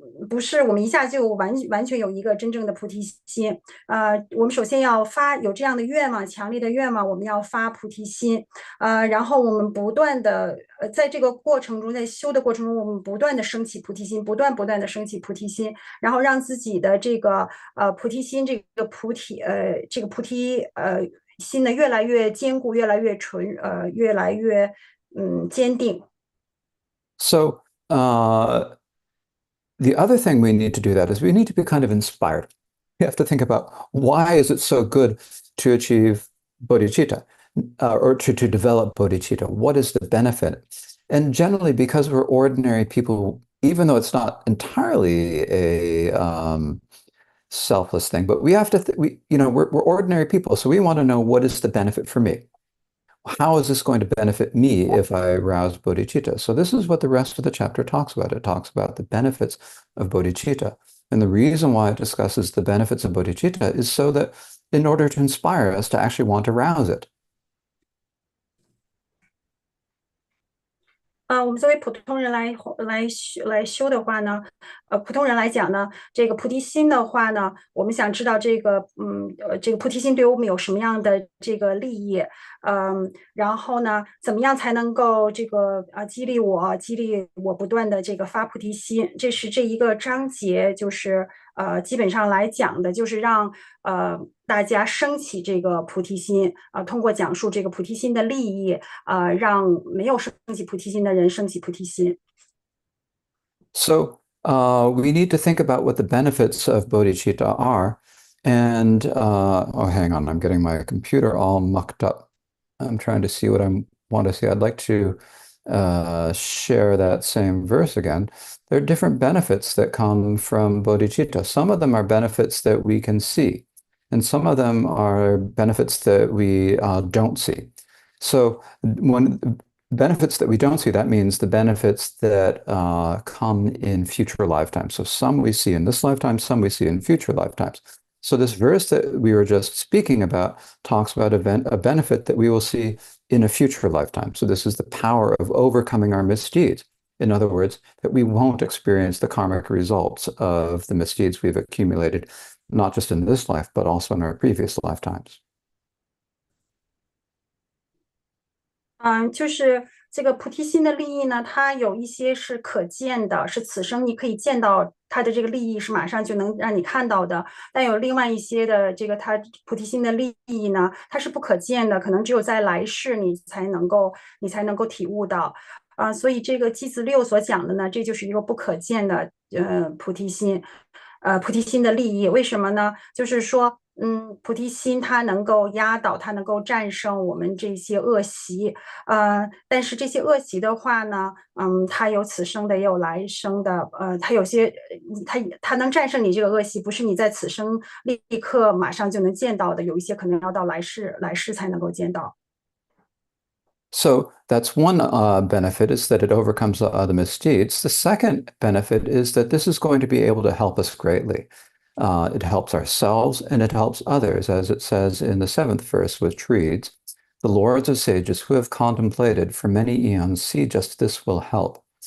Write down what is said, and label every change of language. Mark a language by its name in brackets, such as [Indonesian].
[Chinese] 不是我们一下就完全有一个真正的菩提心，我们首先要有这样的愿望，强烈的愿望，我们要发菩提心，然后我们不断的在这个过程中，在修的过程中，我们不断的升起菩提心，不断的升起菩提心，然后让自己的这个菩提心，这个菩提心呢越来越坚固，越来越越来越坚定。 [English] So the other thing we need to do that is we need to be kind of inspired. We have to think about why is it so good to achieve bodhicitta or to develop bodhicitta? What is the benefit? And generally, because we're ordinary people, even though it's not entirely a selfless thing, but we have to, we're ordinary people. So we want to know what is the benefit for me? How is this going to benefit me if I rouse bodhicitta? So this is what the rest of the chapter talks about. It talks about the benefits of bodhicitta. And the reason why it discusses the benefits of bodhicitta is so that in order to inspire us to actually want to rouse it. [Chinese] 我们作为普通人来修的话呢，普通人来讲呢，这个菩提心的话呢，我们想知道这个菩提心对我们有什么样的这个利益，然后呢，怎么样才能够激励我不断的这个发菩提心？这是这一个章节，就是基本上来讲的，就是让大家升起这个菩提心，通过讲述这个菩提心的利益，让没有升起菩提心的人升起菩提心。 [English] So we need to think about what the benefits of bodhicitta are. And oh, hang on, I'm getting my computer all mucked up. I'm trying to see what I want to see. I'd like to share that same verse again. There are different benefits that come from bodhicitta. Some of them are benefits that we can see, and some of them are benefits that we don't see. So when benefits that we don't see, that means the benefits that come in future lifetimes. So some we see in this lifetime, some we see in future lifetimes. So this verse that we were just speaking about talks about a benefit that we will see in a future lifetime. So this is the power of overcoming our misdeeds. In other words, that we won't experience the karmic results of the misdeeds we've accumulated, not just in this life, but also in our previous lifetimes. [Chinese] 就是这个菩提心的利益呢，它有一些是可见的，是此生你可以见到它的这个利益，是马上就能让你看到的。但有另外一些的它菩提心的利益呢，它是不可见的，可能只有在来世你才能够体悟到。所以这个偈子6所讲的呢，这就是一个不可见的菩提心。菩提心的利益，为什么呢？就是说，菩提心它能够压倒，它能够战胜我们这些恶习，但是这些恶习的话呢，它有此生的，也有来生的，它有些，它能战胜你这个恶习，不是你在此生立刻马上就能见到的，有一些可能要到来世才能够见到。 [English] So that's one benefit is that it overcomes the misdeeds. The second benefit is that this is going to be able to help us greatly. It helps ourselves and it helps others, as it says in the 7th verse, which reads, "The lords of sages who have contemplated for many eons see just this will help.